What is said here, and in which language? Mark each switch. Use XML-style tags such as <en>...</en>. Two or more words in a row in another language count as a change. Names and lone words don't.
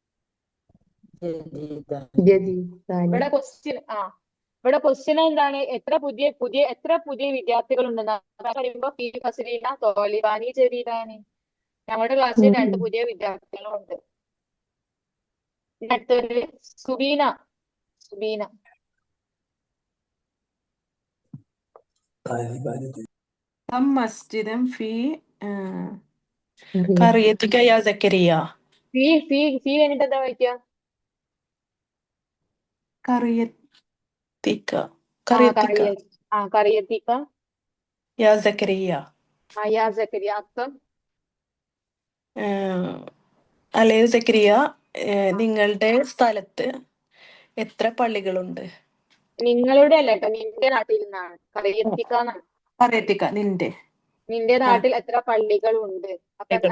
<ml>ജദീദാനി. ഇവിടെ ക്വസ്റ്റ്യൻ എന്താണ്, എത്ര പുതിയ വിദ്യാർത്ഥികൾ ഉണ്ടെന്ന് പറയുമ്പോ</ml> <ar>في فصلنا طالبان جديدان.</ar> <ml>ഞങ്ങളുടെ ക്ലാസ്സിൽ രണ്ട് പുതിയ വിദ്യാർത്ഥികളുണ്ട്. അടുത്തത് സുബീന.</ml> <ar>كم مسجدا في قريتك يا زكريا؟</ar> <ml>ഫീ കഴിഞ്ഞിട്ട് എന്താ വായിക്കുക? قريتك കറിയത്തിക്ക</ml> <ar>يا زكريا. يا زكريا.</ar> <ml>അർത്ഥം അല്ലേ സക്കരിയ, നിങ്ങളുടെ സ്ഥലത്ത് എത്ര പള്ളികളുണ്ട്? നിങ്ങളുടെ അല്ല കേട്ടോ, നിന്റെ നാട്ടിൽ നിന്നാണ്. കറിയത്തിക്ക എന്നാണ്. പറയത്തിക്ക, നിന്റെ നിന്റെ നാട്ടിൽ എത്ര പള്ളികൾ ഉണ്ട്? അപ്പൊ ആൻസർ</ml>